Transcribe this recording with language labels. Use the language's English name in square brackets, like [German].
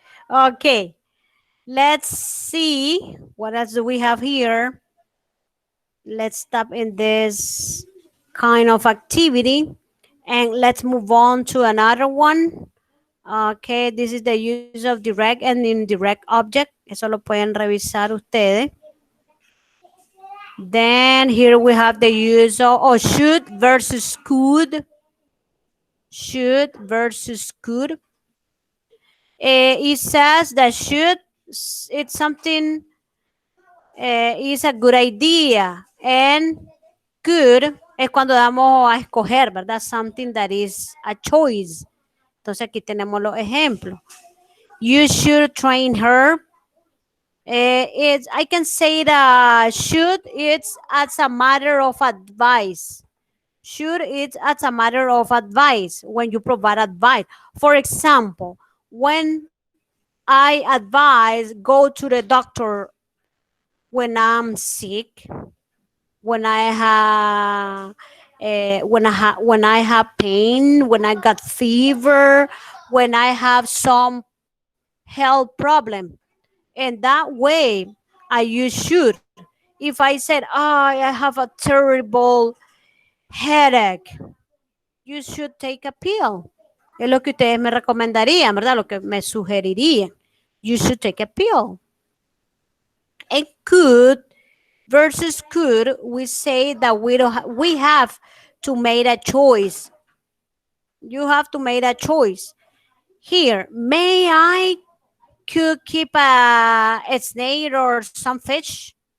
[English] Okay, let's see what else do we have here. Let's stop in this kind of activity and let's move on to another one. Okay, this is the use of direct and indirect object. [Spanish] Eso lo pueden revisar ustedes. [English] Then here we have the use of should versus could. Should versus could. It says that should, it's something, is a good idea. And could [Spanish] es cuando damos a escoger, ¿verdad? [English] Something that is a choice. [Spanish] Entonces aquí tenemos los ejemplos. [English] You should train her. It's, I can say that should, it's as a matter of advice. Should, it's as a matter of advice when you provide advice. For example, when I advise go to the doctor when I'm sick, when I have when I have pain, when I got fever, when I have some health problem. And that way I use should. If I said, oh, I have a terrible headache, you should take a pill. [Spanish] Es lo que ustedes me recomendarían, ¿verdad? Lo que me sugerirían. [English] You should take a pill. And could versus could, we say that we have to make a choice. You have to make a choice. Here, may I could keep a snake or some fish?